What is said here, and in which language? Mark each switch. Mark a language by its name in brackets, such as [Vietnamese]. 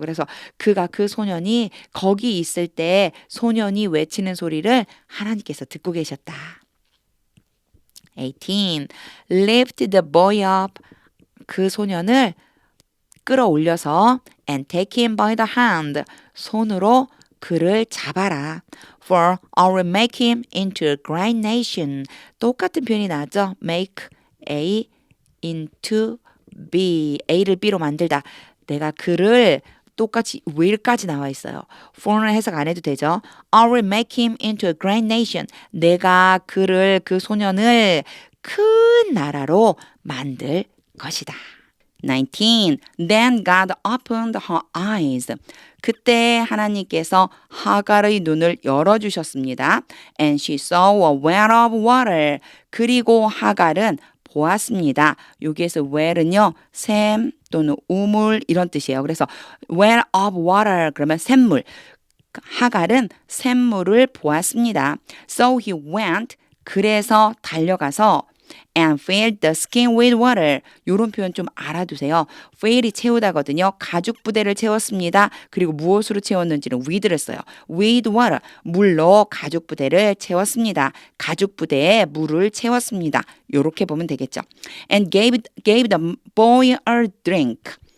[Korean] 그래서 그가 그 소년이 거기 있을 때 소년이 외치는 소리를 하나님께서 듣고 계셨다. 18. [English] Lift the boy up. [Korean] 그 소년을 끌어올려서 [English] and take him by the hand. [Korean] 손으로 그를 잡아라. [English] for I will make him into a great nation. [Korean] 똑같은 표현이 나왔죠? make A into B. A를 B로 만들다. 내가 그를 똑같이 will까지 나와 있어요. for는 해석 안 해도 되죠. [English] I will make him into a great nation. [Korean] 내가 그를 그 소년을 큰 나라로 만들 것이다. 19. [English] Then God opened her eyes. [Korean] 그때 하나님께서 하갈의 눈을 열어주셨습니다. [English] And she saw a well of water. [Korean] 그리고 하갈은 보았습니다. 여기에서 well은요, 샘 또는 우물 이런 뜻이에요. 그래서 well of water 그러면 샘물. 하갈은 샘물을 보았습니다. [English] So he went. [Korean] 그래서 달려가서 and filled the skin with water. 이런 표현 좀 알아두세요. fill이 채우다거든요. 가죽 부대를 채웠습니다. 그리고 무엇으로 채웠는지는 with를 써요. [English] with water. [Korean] 물로 가죽 부대를 채웠습니다. 가죽 부대에 물을 채웠습니다. 이렇게 보면 되겠죠. [English] and gave the boy a drink.